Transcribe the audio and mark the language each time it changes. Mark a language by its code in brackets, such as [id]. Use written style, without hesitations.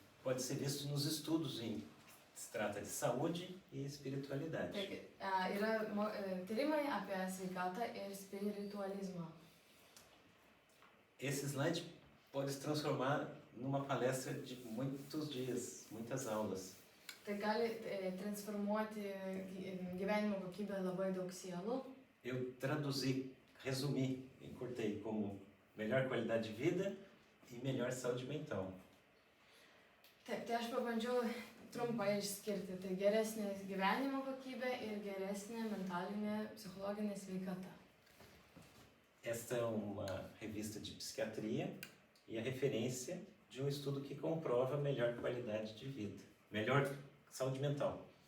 [pt] pode ser visto nos estudos se trata de saúde e espiritualidade. [lt] Taigi, yra tyrimai apie sveikatą ir spiritualizmą. [pt] Esse slide pode se transformar numa palestra de muitos dias, muitas aulas. [lt] Tai gali transformuoti gyvenimo kokybę labai daug sielų. [pt] Eu traduzi, resumi, encurtei como melhor qualidade de vida e melhor saúde mental. [lt] Taip, tai aš pabandžiau trumpai išskirti. Tai geresnė gyvenimo kokybė ir geresnė mentalinė, psichologinė sveikata. [pt] Esta é uma revista de psiquiatria e a referência de um estudo que comprova melhor qualidade de vida, melhor saúde mental.